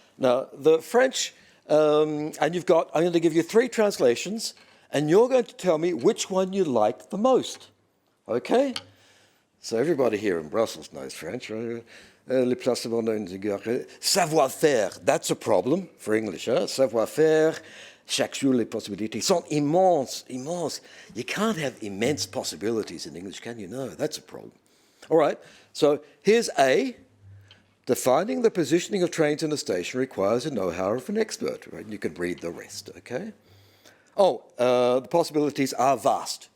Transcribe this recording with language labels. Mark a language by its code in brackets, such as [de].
[en] Now, the French, and I'm going to give you 3 translations, and you're going to tell me which one you like the most. Okay? So everybody here in Brussels knows French, right? [fr] Le placement savoir-faire, [en] that's a problem for English. Huh? [fr] Savoir-faire, chaque jour les possibilités sont immenses, immenses. [en] You can't have immense possibilities in English, can you? No, that's a problem. All right, so here's A. Defining the positioning of trains in a station requires a know-how of an expert. Right? You can read the rest, okay? Oh, the possibilities are vast.